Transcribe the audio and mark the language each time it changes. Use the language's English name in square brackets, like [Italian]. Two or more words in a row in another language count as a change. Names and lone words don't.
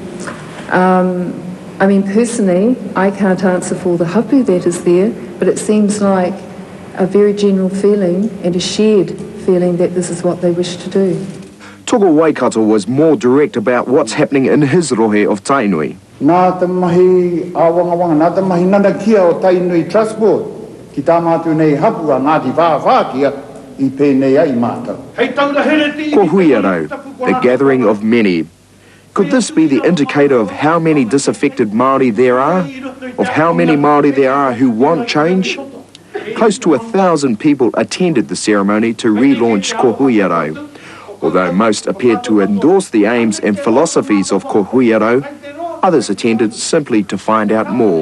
[English] I mean, personally, I can't answer for the hapu that is there, but it seems like a very general feeling and a shared feeling that this is what they wish to do. Toko Waikato was more direct about what's happening in his rohe of Tainui. [Māori] Nā te mahi awangawanga, nā te mahi nanakia o Tainui Trust Board, ki tā mātu nei hapu a Ngāti Whawhākia I pēnei ai mātau. [English] Ko Huiarau, the gathering of many. Could this be the indicator of how many disaffected Māori there are? Of how many Māori there are who want change? Close to 1,000 people attended the ceremony to relaunch Ko Huiarau. Although most appeared to endorse the aims and philosophies of Ko Huiarau, others attended simply to find out more.